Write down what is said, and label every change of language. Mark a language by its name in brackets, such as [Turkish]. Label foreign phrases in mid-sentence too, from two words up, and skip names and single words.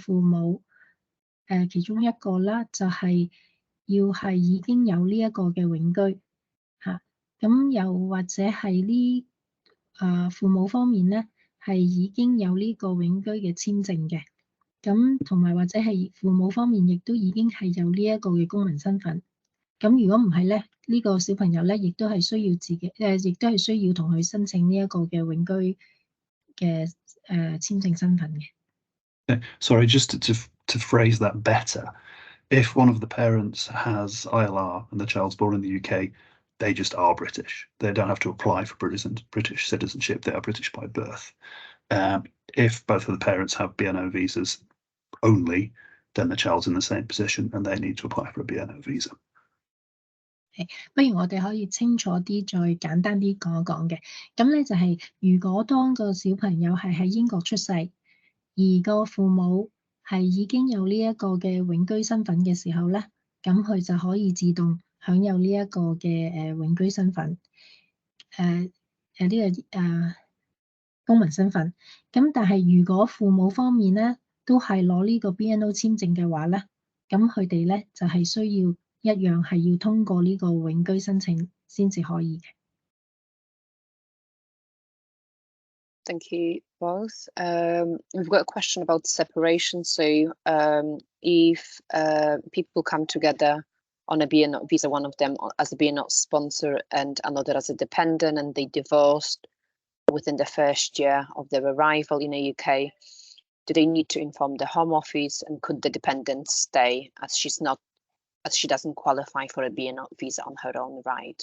[Cantonese] 父母其中一個啦，就係要係已經有呢一個嘅永居嚇，咁又或者係呢父母方面咧係已經有呢個永居嘅簽證嘅，咁同埋或者係父母方面亦都已經係有呢一個嘅公民身份。咁如果唔係咧，呢個小朋友咧亦都係需要自己亦都係需要同佢申請呢一個嘅永居嘅簽證身份嘅。 [English] Sorry, just to phrase that better, if one of the parents has ILR and the child's born in the UK, they just are British. They don't have to apply for British citizenship. They are British by birth. If both of the parents have BNO visas only, then the child's in the same position and they need to apply for a BNO visa. [Cantonese] 不如我哋可以清楚啲，再簡單啲講一講嘅。咁咧就係，如果當個小朋友係喺英國出世，而個父母係已經有呢一個嘅永居身份嘅時候咧，咁佢就可以自動享有呢一個嘅永居身份，公民身份。咁但係如果父母方面咧都係攞呢個 BNO 簽證嘅話咧，咁佢哋咧就係需要一樣係要通過呢個永居申請先至可以嘅。 [English] Thank you both. We've got a question about separation. So if people come together on a BNO visa, one of them as a BNO sponsor and another as a dependent, and they divorced within the first year of their arrival in the UK, do they need to inform the Home Office, and could the dependent stay as she doesn't qualify for a BNO visa on her own right?